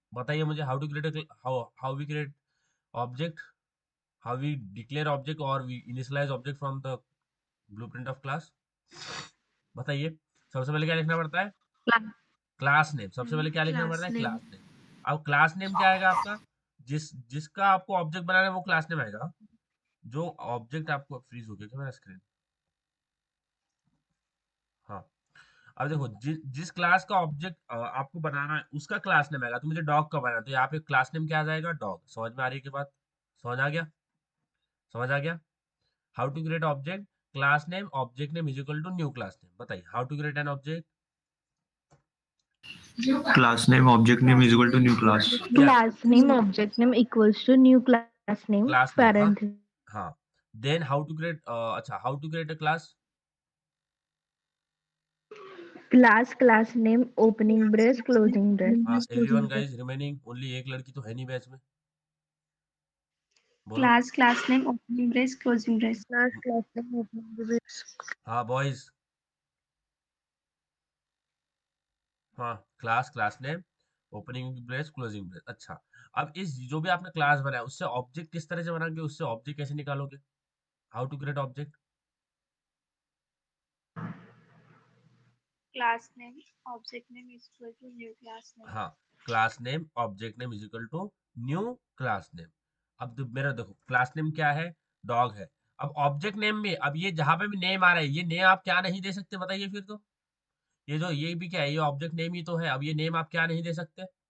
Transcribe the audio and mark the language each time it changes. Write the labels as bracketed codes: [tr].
[hi] बताइए मुझे, [en] How to create, how we create object, how we declare object or we initialize object from the blueprint of class. [hi] बताइए, सबसे पहले क्या लिखना पड़ता है? [en] Class class name. [hi] सबसे पहले क्या लिखना पड़ता [en] Class [hi] है? [en] name. Class name. [hi] अब क्लास नेम क्या आएगा आपका? जिसका आपको ऑब्जेक्ट बनाना है वो क्लास नेम आएगा. जो ऑब्जेक्ट आपको, फ्रीज हो गया क्या मेरा स्क्रीन? हाँ, अब देखो जिस क्लास का ऑब्जेक्ट आपको बनाना है उसका क्लास नेम आएगा। तो मुझे डॉग का बनाना है, तो यहाँ पे क्लास नेम क्या आ जाएगा? डॉग। समझ में आ रही है की बात? समझ आ गया? समझ आ गया? [en] How to create object, class name, object name is equal to new class name. बताइए how to create an object. Class name, object name is equal to new class. Class name object name equals to new class name class name, हाँ parenthesis. हाँ। Then how to create, अच्छा how to create a class. Class name opening brace closing brace. [hi] हाँ [en] everyone guys remaining, only [hi] एक लड़की तो है नहीं batch में, बोलो। [en] class name opening brace closing brace. Class name opening brace. हाँ boys, हाँ class name opening brace closing brace. [hi] अच्छा, अब इस जो भी आपने क्लास बनाया उससे ऑब्जेक्ट किस तरह से बनाओगे, उससे ऑब्जेक्ट कैसे निकालोगे? [en] How to create object. Class name object name is equal to new class name. हाँ, class name object name is equal to new class name. [hi] अब मेरा देखो क्लास नेम क्या है? डॉग है। अब ऑब्जेक्ट नेम में, अब ये जहां पे भी नेम आ रहा है, ये नेम आप क्या नहीं दे सकते बताइए फिर? तो ये भी क्या है? ये ऑब्जेक्ट नेम ही तो है। अब ये नेम आप क्या नहीं दे सकते?